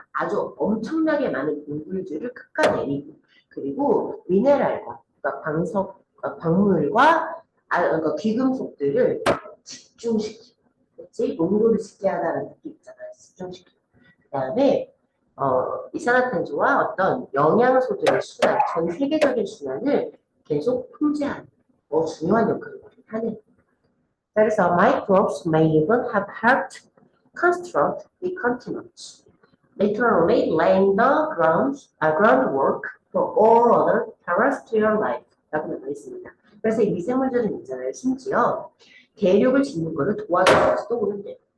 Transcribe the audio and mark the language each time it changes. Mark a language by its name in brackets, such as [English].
[Korean] 아주 엄청나게 많은 동굴들을 깎아내리고, 그리고 미네랄과, 그러니까 광물과 그러니까 귀금속들을 집중시키고, 그렇지? 농도를 쉽게 하다는 느낌 있잖아요. 집중시키고. 그 다음에, 이산화탄소와 어떤 영양소들의 순환, 전 세계적인 순환을 계속 통제하는, 중요한 역할을 하는. 그래서 [English] microbes may even have helped construct the continents, literally laying the groundwork for all other terrestrial life. [Korean] 라고 나와 있습니다. 그래서 이 미생물들은 있잖아요. 심지어 대륙을 짓는 거를 도와주면서도 오는데요.